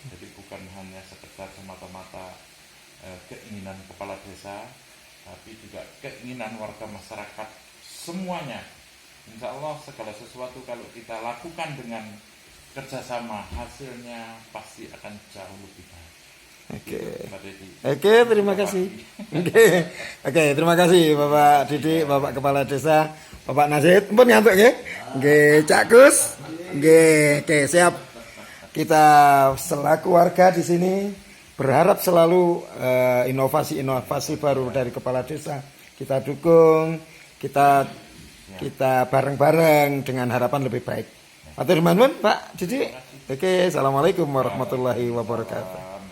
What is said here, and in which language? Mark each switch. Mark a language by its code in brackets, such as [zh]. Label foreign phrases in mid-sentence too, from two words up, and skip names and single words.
[id] Jadi bukan hanya sekedar semata-mata keinginan kepala desa, tapi juga keinginan warga masyarakat semuanya. [ar] إن شاء الله [id] segala sesuatu kalau kita lakukan dengan kerjasama, hasilnya pasti akan jauh lebih baik. Oke, terima kasih. Oke, terima kasih Bapak Didik, Bapak Kepala Desa, Bapak Nazid. [jv] Pun nyantuk nggih. Nggih, Cak Gus. Nggih, [id] oke, siap. Kita selaku warga di sini berharap selalu inovasi-inovasi baru dari Kepala Desa. Kita dukung, kita bareng-bareng dengan harapan lebih baik. [jv] Atur nuwun Pak Didik. [ar] Oke, السلام عليكم ورحمة الله وبركاته.